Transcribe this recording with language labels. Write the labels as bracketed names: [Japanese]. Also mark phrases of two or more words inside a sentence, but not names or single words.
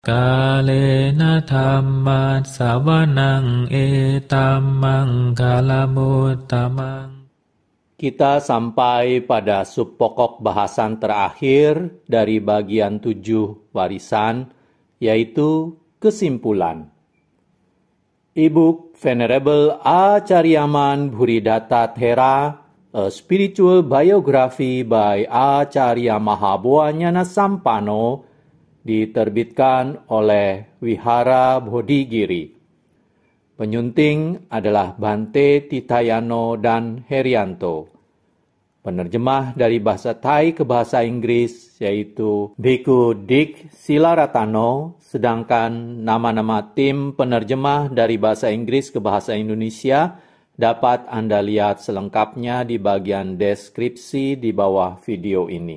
[Pali] กาเลนะธัมมัสสวนังเอตัมมังคลมุตตมัง [Indonesian] Kita sampai pada subpokok bahasan terakhir dari bagian 7 warisan, yaitu kesimpulan. E-book Venerable Acharyaman Bhuridatta Thera, A Spiritual Biography by Acharya Mahabhuanyana Sampano, diterbitkan oleh Wihara Bodhigiri. Penyunting adalah Bante Titayano dan Herianto. Penerjemah dari bahasa Thai ke bahasa Inggris yaitu Bhikkhu Dik Silaratano, sedangkan nama-nama tim penerjemah dari bahasa Inggris ke bahasa Indonesia dapat Anda lihat selengkapnya di bagian deskripsi di bawah video ini.